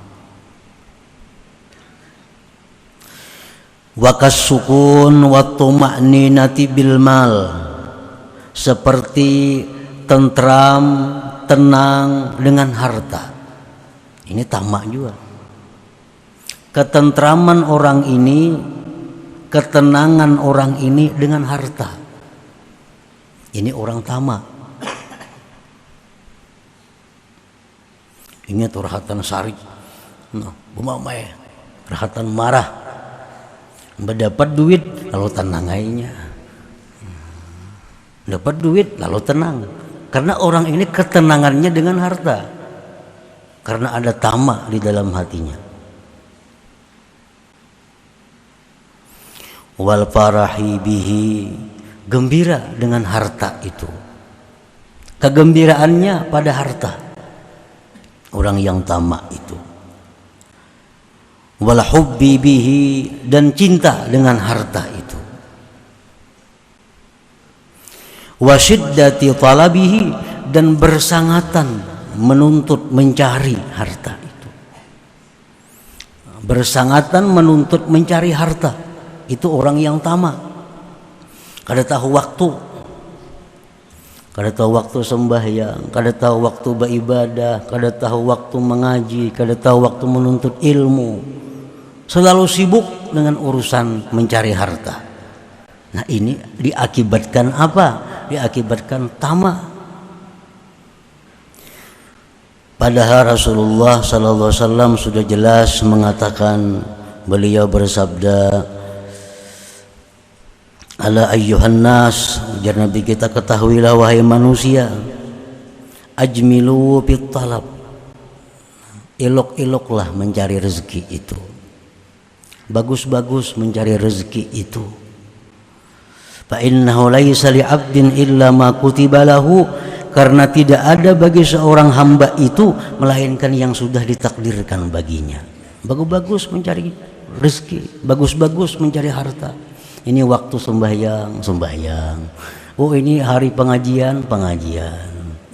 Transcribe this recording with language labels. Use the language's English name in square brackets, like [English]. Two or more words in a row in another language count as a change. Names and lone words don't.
[Arabic] Wakas sukun wa tuma'ninati bil mal, [Indonesian] seperti tentram, tenang dengan harta. Ini tamak juga. Ketentraman orang ini, ketenangan orang ini dengan harta. Ini orang tamak. Ingat rahatan sarik, nah, bumamai, rahatan marah. Mendapat duit lalu tenang aja, dapat duit lalu tenang, karena orang ini ketenangannya dengan harta, karena ada tamak di dalam hatinya. [Arabic] Wal farahi bihi, [Indonesian] gembira dengan harta itu, kegembiraannya pada harta orang yang tamak itu. [Arabic] Wal hubbi bihi, [Indonesian] dan cinta dengan harta itu. [Arabic] Wa syiddati talabihi, [Indonesian] dan bersangatan menuntut mencari harta itu. Bersangatan menuntut mencari harta itu orang yang tamak. [Banjar] Kada tahu waktu, kada tahu waktu sembahyang, kada tahu waktu beribadah, kada tahu waktu mengaji, kada tahu waktu menuntut ilmu. [Indonesian] Selalu sibuk dengan urusan mencari harta. Nah ini diakibatkan apa? Diakibatkan tamak. Padahal Rasulullah SAW sudah jelas mengatakan, beliau bersabda, [Arabic] ala ayyuhan nas, [Indonesian] ujar Nabi kita, ketahuilah wahai manusia, [Arabic] ajmilu fit talab, [Indonesian] elok-eloklah mencari rezeki itu, bagus-bagus mencari rezeki itu. [Arabic] Fa innahu laisa li'abdin illa ma kutiba lahu, [Indonesian] karena tidak ada bagi seorang hamba itu melainkan yang sudah ditakdirkan baginya. Bagus-bagus mencari rezeki, bagus-bagus mencari harta. Ini waktu sembahyang. Oh ini hari pengajian.